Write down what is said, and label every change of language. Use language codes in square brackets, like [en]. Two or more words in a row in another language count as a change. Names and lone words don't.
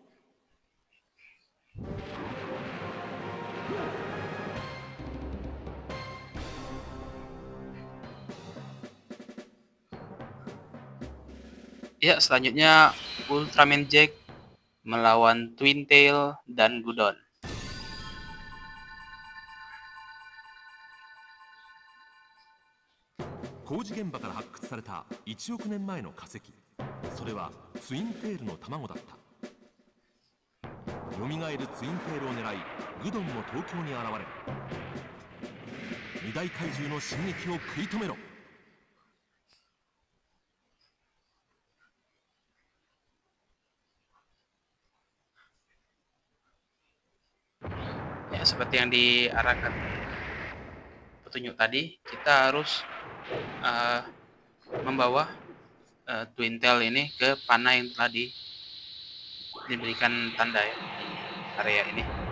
[id] Ya, selanjutnya Ultraman Jack melawan Twin Tail dan Gudon. [ja] Koji 現場から発掘された1億年前の化石。それはツインテールの卵だった。蘇るツインテールを狙い、グドンも東京に現れ、二大怪獣の進撃を食い止めろ。 [id] Ya, seperti yang diarahkan petunjuk tadi, kita harus membawa Twin Tail ini ke panah yang telah diberikan tanda ya di area ini.